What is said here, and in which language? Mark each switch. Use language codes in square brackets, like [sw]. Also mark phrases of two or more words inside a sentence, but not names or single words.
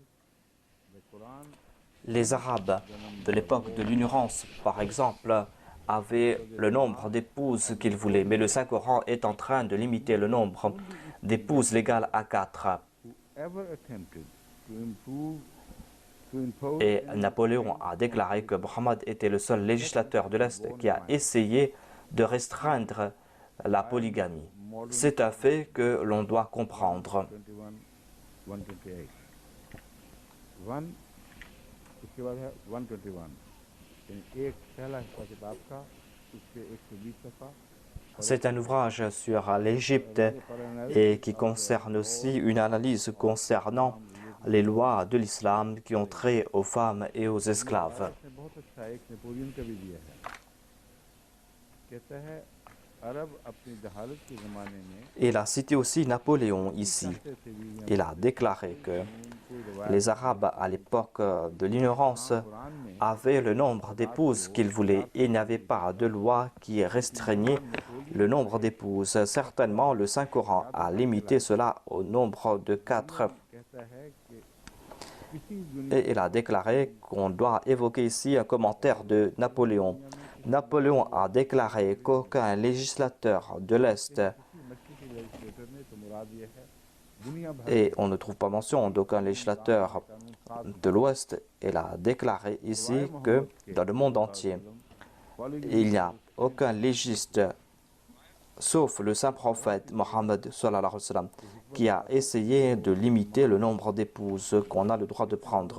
[en] The Quran [fr] Les Arabes de l'époque de l'ignorance, par exemple, avaient le nombre d'épouses qu'ils voulaient, mais le Saint-Coran est en train de limiter le nombre d'épouses légales à 4. [en] whoever attempted to improve, to impose [fr] Et Napoléon a déclaré que Mohammed était le seul législateur de l'Est qui a essayé de restreindre la polygamie. C'est un fait que l'on doit comprendre. 21, 128. [ur] 1 اس کے بعد ہے 121 یعنی ایک پہلا حصہ کتاب کا اس کے 120 صفحہ [fr] C'est un ouvrage sur l'Égypte et qui concerne aussi une analyse concernant les lois de l'islam qui ont trait aux femmes et aux esclaves. [ur] اس نے بہت اچھا ایک نپولین کا بھی دیا ہے کہتا ہے عرب اپنی جہالت کے زمانے میں [fr] Il a cité aussi Napoléon ici. Il a déclaré que les Arabes, à l'époque de l'ignorance, avaient le nombre d'épouses qu'ils voulaient et il n'y avait pas de loi qui restreignait le nombre d'épouses. Certainement, le Saint-Coran a limité cela au nombre de 4. [ur] کہتا ہے کہ کسی دنیا [fr] Et il a déclaré qu'on doit évoquer ici un commentaire de Napoléon. Napoléon a déclaré qu'aucun législateur de l'Est, [ur] مشرقی لیجسلیٹر نے تو مراد یہ ہے دنیا بھر [fr] et on ne trouve pas mention d'aucun législateur de l'Ouest, il a déclaré ici que dans le monde entier, il n'y a aucun légiste, sauf le saint prophète Mohammed [ar] صلى الله عليه وسلم, [fr] qui a essayé de limiter le nombre d'épouses qu'on a le droit de prendre.